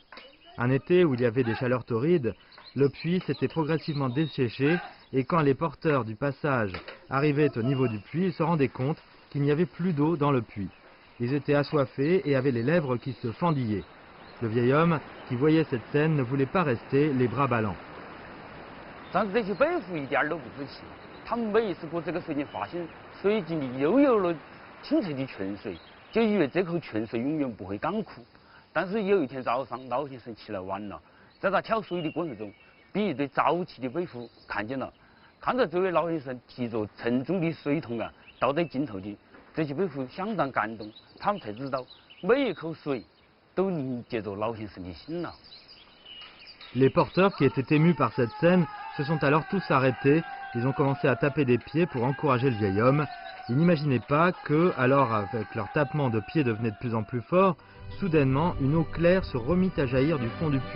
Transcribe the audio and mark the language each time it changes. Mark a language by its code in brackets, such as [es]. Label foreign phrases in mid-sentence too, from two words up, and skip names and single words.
[fr] Un été où il y avait des chaleurs torrides, le puits s'était progressivement desséché et quand les porteurs du passage arrivaient au niveau du puits et se rendaient compte qu'il n'y avait plus d'eau dans le puits. Ils étaient assoiffés et avaient les lèvres qui se fendillaient. Le vieil homme, qui voyait cette scène, ne voulait pas rester les bras ballants. [zh] 但是这些北户一点都不服气，他们每一次过这个水井发现水井里又有了清澈的泉水，就以为这口泉水永远不会干枯。但是有一天早上，老先生起来晚了，在他挑水的过程中，被一对早起的北户看见了。看到这位老先生提着沉重的水桶啊倒在井头里，这些北户相当感动，他们才知道每一口水都凝结着老先生的心了。 [fr] Les porteurs, qui étaient émus par cette scène, se sont alors tous arrêtés. Ils ont commencé à taper des pieds pour encourager le vieil homme. Ils n'imaginaient pas que, alors avec leur tapement de pieds devenait de plus en plus fort, soudainement une eau claire se remit à jaillir du fond du puits.